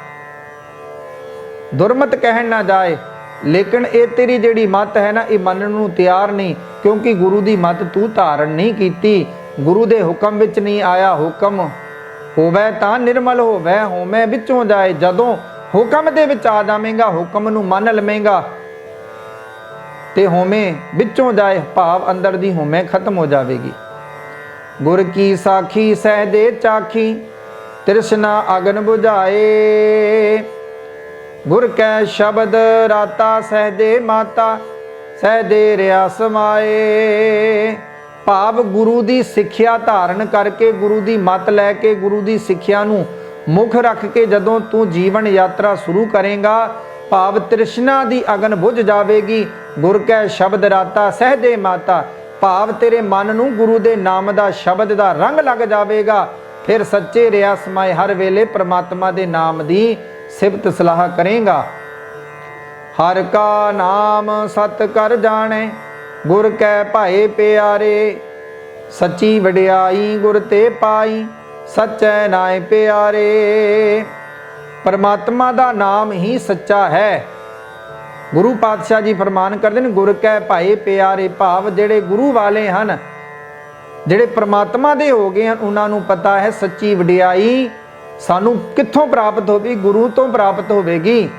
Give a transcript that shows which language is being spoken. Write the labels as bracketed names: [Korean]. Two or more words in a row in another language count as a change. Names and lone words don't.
[Punjabi] ਦੁਰਮਤ ਕਹਿਣ ਨਾ ਜਾਏ, ਲੇਕਿਨ ਇਹ ਤੇਰੀ ਜਿਹੜੀ ਮਤ ਹੈ ਨਾ, ਇਹ ਮਨ ਨੂੰ ਤਿਆਰ ਨਹੀਂ, ਕਿਉਂਕਿ ਗੁਰੂ ਦੀ ਮਤ ਤੂੰ ਧਾਰਨ ਨਹੀਂ ਕੀਤੀ, ਗੁਰੂ ਦੇ ਹੁਕਮ ਵਿਚ ਨਹੀਂ ਆਇਆ। ਹੁਕਮ ਹੋਵੇ ਤਾਂ ਨਿਰਮਲ ਹੋਵੇ, ਹਉਮੈ ਵਿਚੋਂ ਜਾਏ। ਜਦੋਂ ਹੁਕਮ ਦੇ ਵਿਚ ਆ ਜਾਵੇਂਗਾ, ਹੁਕਮ ਨੂੰ ਮੰਨ ਲਵੇਂਗਾ ਤੇ ਹਉਮੈ ਵਿਚੋਂ ਜਾਏ, ਭਾਵ ਅੰਦਰ ਦੀ ਹਉਮੈ ਖ਼ਤਮ ਹੋ ਜਾਏਗੀ। ਗੁਰ ਕੀ ਸਾਖੀ ਸਹਿਜੇ ਚਾਖੀ, ਤ੍ਰਿਸਨਾ ਅਗਨ ਬੁਝਾਏ। ਗੁਰ ਕੈ ਸਬਦ ਰਾਤਾ ਸਹਿਜੇ ਮਾਤਾ, ਸਹਿਜੇ ਰਿਹਾ ਸਮਾਏ। ਭਾਵ ਗੁਰੂ ਦੀ ਸਿੱਖਿਆ ਧਾਰਨ ਕਰਕੇ, ਗੁਰੂ ਦੀ ਮਤ ਲੈਕੇ, ਗੁਰੂ ਦੀ ਸਿੱਖਿਆ ਨੂੰ ਮੁੱਖ ਰੱਖ ਕੇ ਜਦੋਂ ਤੂੰ ਜੀਵਨ ਯਾਤਰਾ ਸ਼ੁਰੂ ਕਰੇਗਾ, ਭਾਵ ਤ੍ਰਿਸਨਾ ਦੀ ਅਗਨ ਬੁਝ ਜਾਏਗੀ। ਗੁਰ ਕੈ ਸਬਦ ਰਾਤਾ ਸਹਿਜੇ ਮਾਤਾ, ਭਾਵ ਤੇਰੇ ਮਨ ਨੂੰ ਗੁਰੂ ਦੇ ਨਾਮ ਦਾ ਸ਼ਬਦ ਦਾ ਰੰਗ ਲੱਗ ਜਾਏਗਾ। ਫਿਰ ਸੱਚੇ ਰਿਹਾ ਸਮਾਏ ਹਰ ਵੇਲੇ ਪਰਮਾਤਮਾ ਦੇ ਨਾਮ ਦੀ ਸਿਫ਼ਤ ਸਲਾਹ ਕਰੇਗਾ। ਹਰਿ ਕਾ ਨਾਮ ਸਤ ਕਰ ਜਾਣੇ, ਗੁਰ ਕੈ ਭਾਏ ਪਿਆਰੇ। ਸੱਚੀ ਵਡਿਆਈ ਗੁਰ ਤੇ ਪਾਈ, ਸੱਚੈ ਨਾਏ ਪਿਆਰੇ। ਪਰਮਾਤਮਾ ਦਾ ਨਾਮ ਹੀ ਸੱਚਾ ਹੈ। [Hindi] गुरु पातशाह जी फरमान करते हैं, [Punjabi] ਗੁਰ ਕੈ ਭਾਏ ਪਿਆਰੇ। ਭਾਵ ਜਿਹੜੇ ਗੁਰੂ ਵਾਲੇ ਹੈਂ, ਜਿਹੜੇ ਪਰਮਾਤਮਾ ਦੇ ਹੋ ਗਏ ਹੈਂ, [Hindi] उन्होंने पता है [Punjabi] ਸੱਚੀ ਵਡਿਆਈ ਸਾਨੂੰ ਕਿੱਥੋਂ ਪ੍ਰਾਪਤ ਹੋਗੀ, ਗੁਰੂ ਤੋਂ ਪ੍ਰਾਪਤ ਹੋਗੀ।